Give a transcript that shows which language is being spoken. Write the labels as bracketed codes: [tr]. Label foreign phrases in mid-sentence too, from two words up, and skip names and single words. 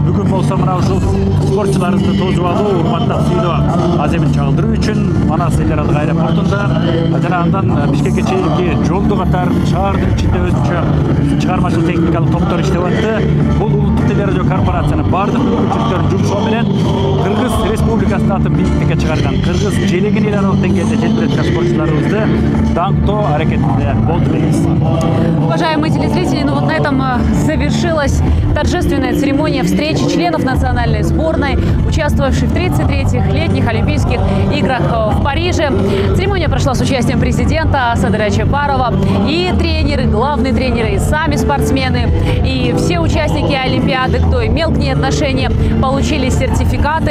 [ky] Бүгүн болсо мына ушул спортчуларыбызды тосуп алуу, урматтап сыйлоо аземин чагылдыруу үчүн Манас эл аралык аэропортунда жана андан Бишкекке чейинки жолду катар шаардын ичинде өзүнчө чыгармачыл техникалык топтор иштеп атты. Бул улуттук телерадио корпорациянын бардык мүмкүнчүлүктөрүн жумшоо менен Кыргыз Республикасынын атын бийиктикке чыгарган, Кыргыз желегин эл аралык деңгээлде желбиреткен спортчуларыбызды даңктоо аракетинде болду дейбиз. [ru] Уважаемые телезрители, ну вот на этом завершилась торжественная церемония встречи членов национальной сборной, участвовавших в 33-х летних Олимпийских играх в Париже. Церемония прошла с участием президента Садыра Чапарова, и тренеры, главные тренеры, и сами спортсмены, и все участники Олимпиады, кто имел к ней отношение, получили сертификаты.